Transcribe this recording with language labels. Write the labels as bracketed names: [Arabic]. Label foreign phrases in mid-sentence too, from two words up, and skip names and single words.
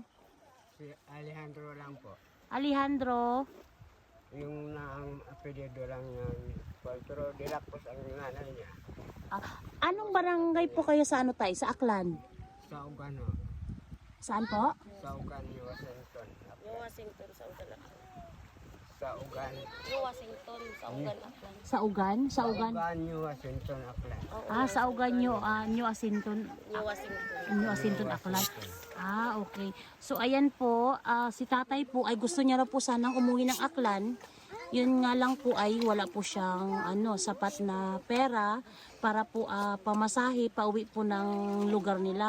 [Filipino] Si Alejandro lang po. Alejandro, Yung ang apelyido lang yan. Pero dilakpos ang nanay niya. anong barangay po kayo sa tay, sa Aklan? Sa Ugano. Saan po? Sa Ugan, New Washington. New Washington sa Ugan Aklan. Sa Ugan. New Washington sa Ugan Aklan. Sa Ugan? Sa Ugan? Ugan, New Washington, Aklan. Sa Ugan New Asinton. New Washington. New Asinton, Aklan. Okay. So ayan po, si tatay po ay gusto niya raw po sanang umuwi ng Aklan. Yun nga lang po ay wala po siyang sapat na pera para po pamasahe pauwi po ng lugar nila.